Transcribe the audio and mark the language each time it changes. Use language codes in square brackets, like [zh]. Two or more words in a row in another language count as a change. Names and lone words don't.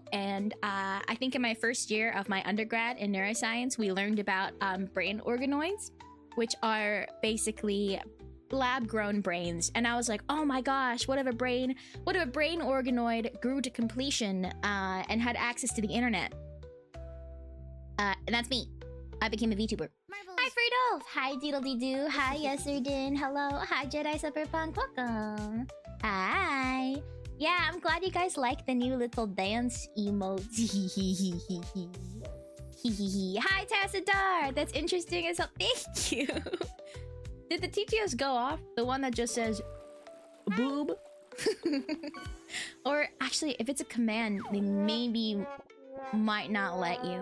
[en] And I think in my first year of my undergrad in neuroscience, we learned about brain organoids, which are basically lab-grown brains. And I was like, oh my gosh, what if a brain organoid grew to completion and had access to the internet? And that's me. I became a VTuber. Hi Freedolf! Hi Deedledee-Doo! Hi Yesterden! Hello! Hi Jedi Cyberpunk! Welcome! Hi! Yeah, I'm glad you guys like the new little dance emotes. Hi Tassadar! That's interesting as hell. Thank you! Did the TTS go off? The one that just says boob? Or actually, if it's a command, they maybe might not let you.